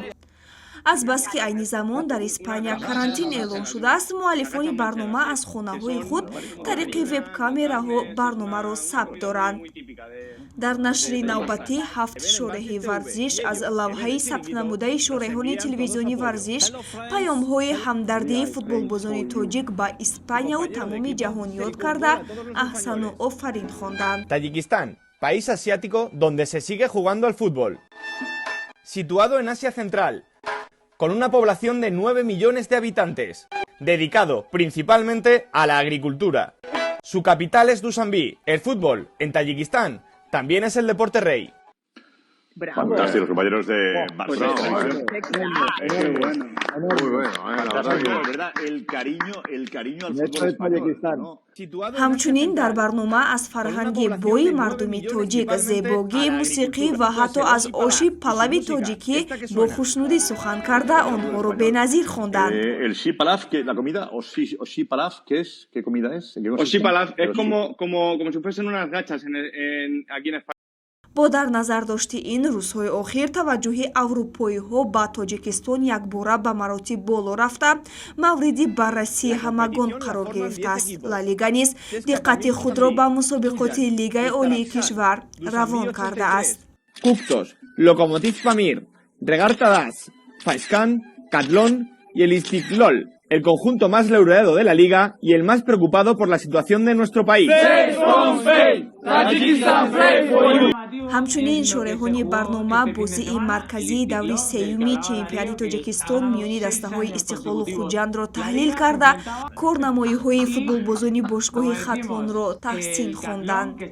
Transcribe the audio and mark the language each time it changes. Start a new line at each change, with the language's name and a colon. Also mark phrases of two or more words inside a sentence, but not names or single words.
Tajik: Азбаски айни замон дар Испания карантин эълон шудааст, муаллифони барнома аз хонаҳои худ тариқи веб-камераҳо барномаро сабт доранд. дар нашри навбатӣ 7 шореҳи варзиш аз лавҳаи сабтнамудаи шореҳони телевизиони варзиш паёмҳои ҳамдардии футболбозони тоҷик ба Испанияву тамоми ҷаҳон ёд карда аҳсану офарин хонданд.
Spanish: Tayikistán, país asiático donde se sigue jugando al fútbol. Situado en Asia Central, con una población de 9 millones de habitantes, dedicado principalmente a la agricultura. Su capital es Dushanbe. El fútbol en Tayikistán también es el deporte rey. Fantástico, los compañeros de Barcelona. Muy bueno, la verdad, el cariño al fútbol español.
Tajik: ҳамчунин дар барнома аз фарҳанги бои мардуми тоҷик, зебогии мусиқӣ ва ҳатто аз оши палави тоҷикӣ бо хушнудӣ сухан карда онҳоро беназир хонданд.
Spanish: El shipalaf, que la comida o shipalaf, ¿qué comida es? O shipalaf es como si fuesen unas gachas aquí en España.
Tajik: бо дар назар дошти ин рӯзҳои охир таваҷҷӯҳи аврупоиҳо ба Тоҷикистон якбора ба маротиб боло рафта, мавриди баррасии ҳамагон қарор гирифтааст. Ла Лига низ диққати худро ба мусобиқоти Лигаи олии кишвар равон кардааст.
Spanish: Cuptos, Lokomotiv Pamir, Regarta Das, Faiskan, Catlón y el Istiklol, el conjunto más laureado de la liga y el más preocupado por la situación de nuestro país.
Tajik: ҳамчунин шореҳони барнома бозии марказии даври сеюми чемпионати Тоҷикистон миёни дастаҳои Истиқлолу Хуҷандро таҳлил карда, корнамоиҳои футболбозони бошгоҳи Хатлонро таҳсин хонданд.